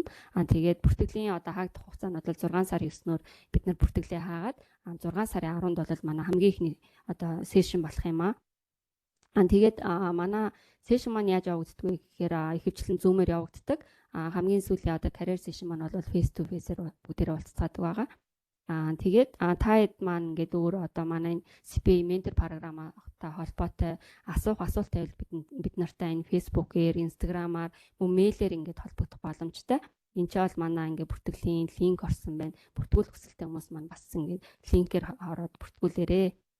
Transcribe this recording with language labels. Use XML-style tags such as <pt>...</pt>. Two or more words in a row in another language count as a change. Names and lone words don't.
<mn>Тэгээд бүртгэлийн одоо хаагдах хугацаа нь бол 6 сар 9-ноор бид нар бүртгэлээ хаагаад 6 сарын 10-нд бол манай хамгийн ихний одоо сешн болох юм аа. Тэгээд манай сешн маань яаж явагддаг вэ гэхээр ихэвчлэн зүүмээр явагддаг. Хамгийн сүүлийн одоо</mn> <en>career session</en> <mn>маань бол</mn> <en>face to face-</en> <mn>ээр бүгдээрээ уулзцаадаг байгаа. Тэгээд та хэд маань ингээд өөр одоо манай</mn> <en>CPA mentor</en> <mn>програмтай холбоотой асуулт байвал бид нартай энэ Facebook-ээр, Instagram-аар, мөн мэйлээр ингээд холбогдох боломжтой. Энд ч бол манай ингээд бүртгэлийн линк орсон байна. Бүртгүүлэх хүсэлтэй хүмүүс маань бас ингээд линкээр ороод бүртгүүлээрэй.</mn>